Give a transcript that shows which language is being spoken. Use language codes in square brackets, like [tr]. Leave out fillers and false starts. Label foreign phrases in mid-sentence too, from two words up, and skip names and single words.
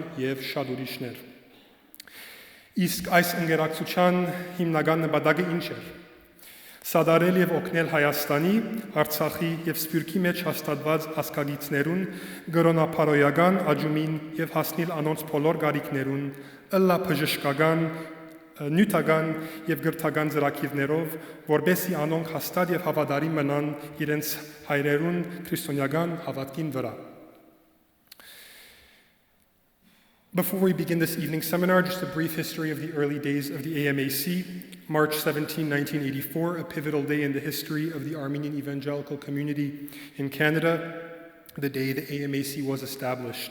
[hy] եւ շատ ուրիշներ։ Իսկ այս ընկերակցության հիմնական նպատակը ինչ էր։ Սադարել եւ օգնել Հայաստանի, Արցախի եւ Սփյուռքի մեջ հաստատված ազգագիծներուն գրոնապարոյական աճումին եւ հասնել անոնց բոլոր գարիքներուն, ըլլա բժշկական նյութական եւ գրթական ծրագիրներով, որբեսի անոնք հաստատ եւ հավատարիմ մնան իրենց հայրերուն քրիստոնեական հավատքին վրա։ [en] Before we begin this evening seminar, just a brief history of the early days of the AMAC. March 17, 1984, a pivotal day in the history of the Armenian evangelical community in Canada, the day the AMAC was established.